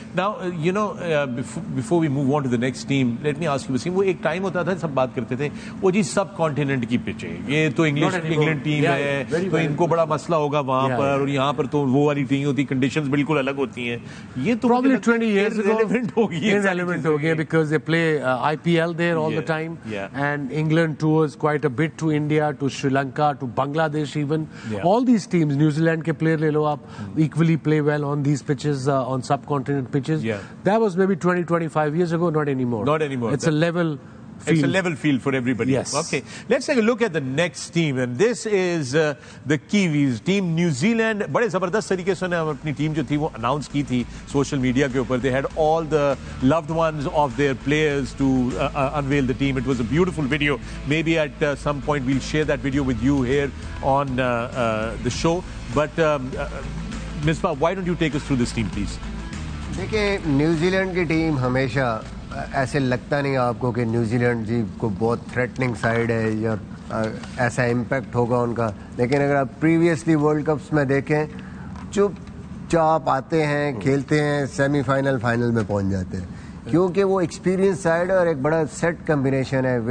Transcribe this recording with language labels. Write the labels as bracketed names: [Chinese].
[English] now you know before we move on to the next team, let me ask you [Urdu] Wasim, وہ ایک time ہوتا تھا سب بات کرتے تھے وہ جی سب کانٹیننٹ کی پچ ہے, یہ تو انگلینڈ ٹیم ہے تو ان کو بڑا مسئلہ ہوگا وہاں پر, اور یہاں پر تو وہ والی ٹیم ہوتی, کنڈیشنز بالکل الگ ہوتی ہیں. یہ تو [English] probably 20 years ago [Urdu] irrelevant ہو گئی [English] ہے because they play IPL there all the time. And England tours quite a bit to India, to Sri Lanka, to Bangladesh even. All these teams, New Zealand [Urdu] ke player le lo aap, [English] equally play well on these pitches, on subcontinent pitches. That was maybe 20-25 years ago, not anymore. It's a level field. It's a level field for everybody. Yes. Okay. Let's take a look at the next team, and this is the Kiwis, team New Zealand. [Urdu] بڑے زبردست طریقے سے انہوں نے اپنی team جو تھی وہ اناؤنس کی تھی سوشل میڈیا کے اوپر. [English] They had all the loved ones of their players to unveil the team. It was a beautiful video. Maybe at some point we'll share that video with you here on the show. But Misbah, why don't you take us through this team, please? [Urdu] دیکھیں New Zealand کی team ہمیشہ ایسے لگتا نہیں آپ کو کہ New Zealand جی کو بہت تھریٹننگ سائڈ ہے یا ایسا امپیکٹ ہوگا ان کا, لیکن اگر آپ پریویسلی ورلڈ کپس میں دیکھیں چپ چاپ آتے ہیں, کھیلتے ہیں, سیمی فائنل فائنل میں پہنچ جاتے ہیں, کیونکہ وہ ایکسپیرینس سائڈ ہے اور ایک بڑا سیٹ کمبینیشن ہے.